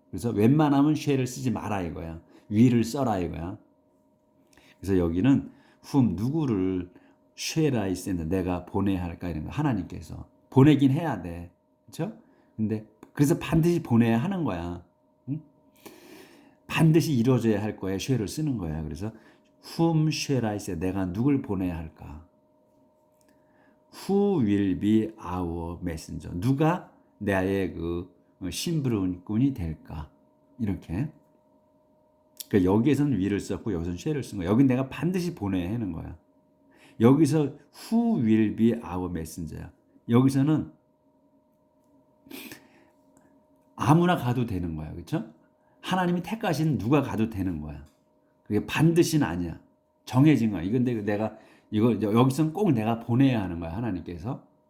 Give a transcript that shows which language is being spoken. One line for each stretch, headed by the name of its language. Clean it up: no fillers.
Korean: 그래서 웬만하면 shall을 쓰지 마라 이거야. will을 써라 이거야. 그래서 여기는 whom 누구를
English: shall I send
Korean: 내가 보내야 할까 이런 거 하나님께서 보내긴 해야 돼. 그렇죠? 근데 그래서 반드시 보내야 하는 거야. 응? 반드시 이루어져야 할 거에 shall을 쓰는 거야. 그래서
English: whom shall I send?
Korean: 내가 누굴 보내야 할까?
English: Who will be our messenger?
Korean: 누가 나의 그 심부름꾼이 될까? 이렇게. 그러니까 여기에서는 will을 썼고 여기서는 shall을 쓴 거야. 여긴 내가 반드시 보내야 하는 거야. 여기서
English: who will be our messenger야.
Korean: 여기서는 아무나 가도 되는 거야. 그렇죠? 하나님이 택하신 누가 가도 되는 거야. 그게 반드시는 아니야. 정해진 거야. 이건 내가 이거 여기서는 꼭 내가 보내야 하는 거야. 하나님께서.